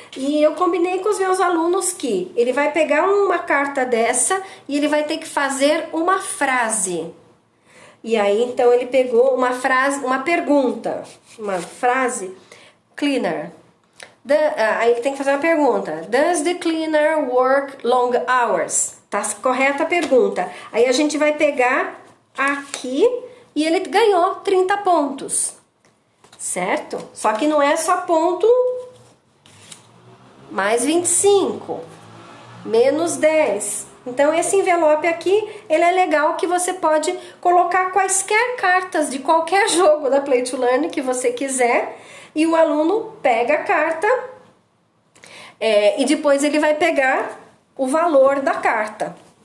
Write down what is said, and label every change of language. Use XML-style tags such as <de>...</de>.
<pt>E eu combinei com os meus alunos que ele vai pegar uma carta dessa e ele vai ter que fazer uma frase. E aí, então, ele pegou uma frase, uma pergunta, uma frase, cleaner. Aí ele tem que fazer uma pergunta.</pt> <en>Does the cleaner work long hours?</en> <pt>Tá correta a pergunta. Aí a gente vai pegar aqui e ele ganhou 30 pontos. Certo? Só que não é só ponto mais 25, menos 10. Então esse envelope aqui, ele é legal que você pode colocar quaisquer cartas de qualquer jogo da Play to Learn que você quiser e o aluno pega a carta e depois ele vai pegar o valor da carta.</pt>